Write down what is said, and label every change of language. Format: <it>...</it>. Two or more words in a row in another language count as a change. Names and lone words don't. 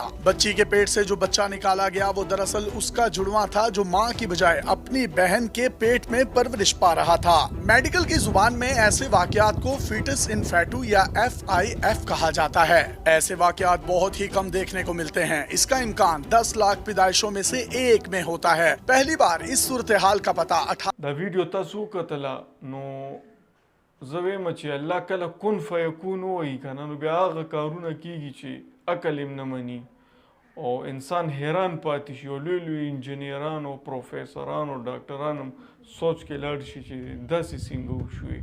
<ur>بچی کے پیٹ سے جو بچہ نکالا گیا وہ دراصل اس کا جڑواں تھا جو ماں کی بجائے اپنی بہن کے پیٹ میں پرورش پا رہا تھا. میڈیکل کی زبان میں ایسے واقعات کو</ur> <la>fetus in fetu</la> <ur>یا FIF کہا جاتا ہے. ایسے واقعات بہت ہی کم دیکھنے کو ملتے ہیں۔ اس کا امکان 10 لاکھ پیدائشوں میں سے 1 میں ہوتا ہے. پہلی بار اس صورت حال کا پتا</ur> <ps>دا ویډیو تاسو کتله نو زه وایم چې الله کله</ps> <ar>کن فیکون</ar> <ps>وایي کنه نو بیا هغه کارونه کیږي چې عقل یې نه مني او انسان حیران پاتې شي او لوی لوی انجینران او پروفیسران او ډاکټران هم سوچ کې لاړ شي چې داسې څنګه وشوي.</ps>